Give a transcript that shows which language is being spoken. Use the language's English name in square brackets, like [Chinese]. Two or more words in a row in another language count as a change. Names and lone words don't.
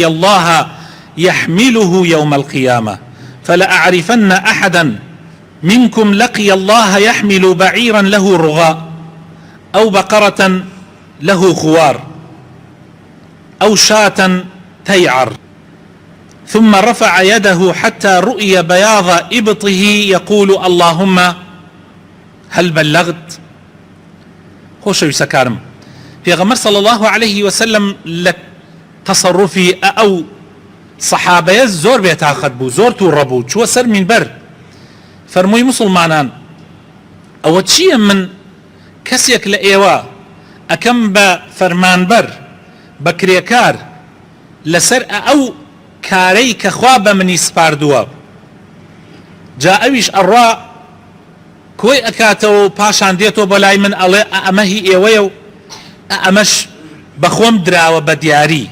[Arabic] الله يحمله يوم القيامة، فلأعرفن أحدا منكم لقي الله يحمل بعيرا له رغاء أو بقرة له خوار أو شاة تيعر، ثم رفع يده حتى رؤي بياض إبطه يقول اللهم هل بلغت؟ [Central Kurdish] خۆشەویستە کارم، پێغەمبەر [Arabic] صلى الله عليه وسلم [Central Kurdish] لە تەسەڕوفی ئەو سەحابەیە زۆر بێتاقەت بوو، زۆر تووڕە بوو، چووە سەر مینبەر، فەرمووی مسلمانان ئەوە چییە؟ من کەسێک لە ئێوە ئەکەم بە فەرمانبەر بە کرێکار لەسەر ئەو کارەی کە خوا بە منی سپاردووە، جا ئەویش ئەڕوا کۆی ئەکاتەوە و پاشان دێتەوە بە لای من ئەڵێ ئەمە هی ئێوەیە و ئەمەش بەخۆم دراوە بە دیاری.